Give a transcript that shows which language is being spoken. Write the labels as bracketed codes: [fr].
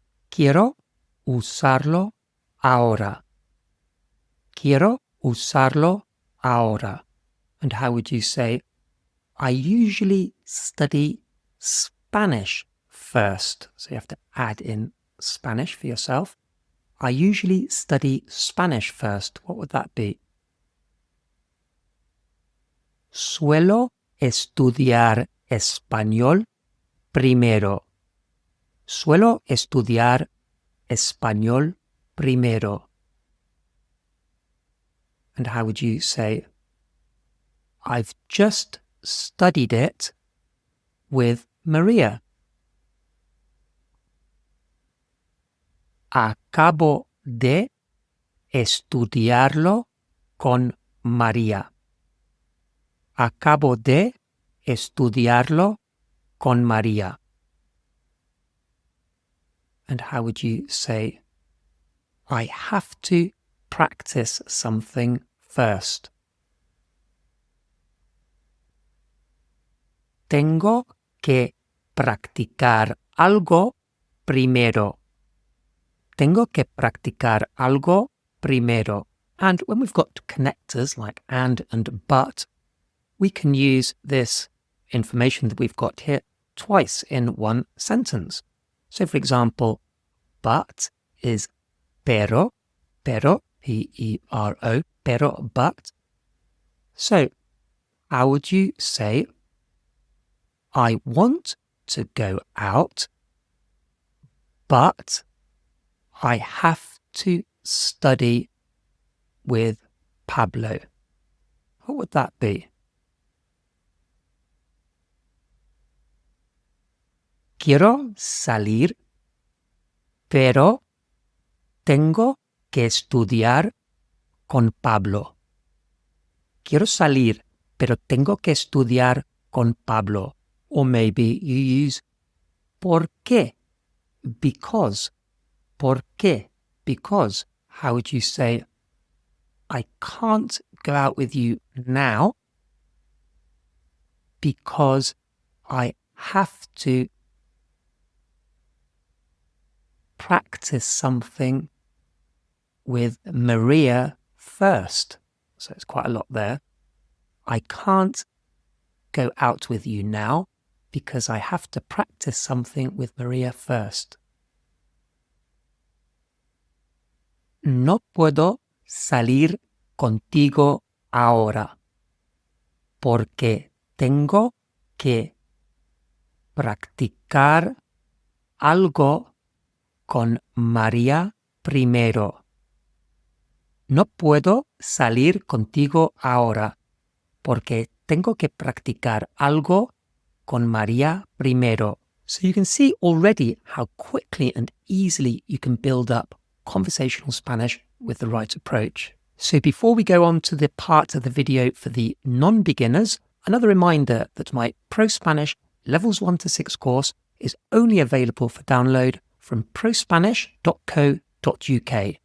[es] Quiero usarlo ahora. Quiero usarlo ahora. [en] And how would you say, I usually study Spanish first? So you have to add in Spanish for yourself. I usually study Spanish first. What would that be? [es] Suelo estudiar español primero. Suelo estudiar español primero. [en] And how would you say, I've just studied it with Maria. [es] Acabo de estudiarlo con María. Acabo de estudiarlo con María. [en] And how would you say, I have to practice something first? [es] Tengo que practicar algo primero. Tengo que practicar algo primero. [en] And when we've got connectors like and but, we can use this information that we've got here twice in one sentence. So, for example, but is pero, P-E-R-O, pero, but. So, how would you say, I want to go out, but I have to study with Pablo? What would that be? [es] quiero salir, pero tengo que estudiar con Pablo. Quiero salir, pero tengo que estudiar con Pablo. [en] Or maybe you use ¿por qué? Because. ¿Por qué? Because. How would you say, I can't go out with you now because I have to practice something with Maria first. So it's quite a lot there. I can't go out with you now because I have to practice something with Maria first. [es] No puedo salir contigo ahora porque tengo que practicar algo con María primero. No puedo salir contigo ahora porque tengo que practicar algo con María primero. [en] So you can see already how quickly and easily you can build up conversational Spanish with the right approach. So before we go on to the part of the video for the non-beginners, another reminder that my ProSpanish Levels 1 to 6 course is only available for download from prospanish.co.uk.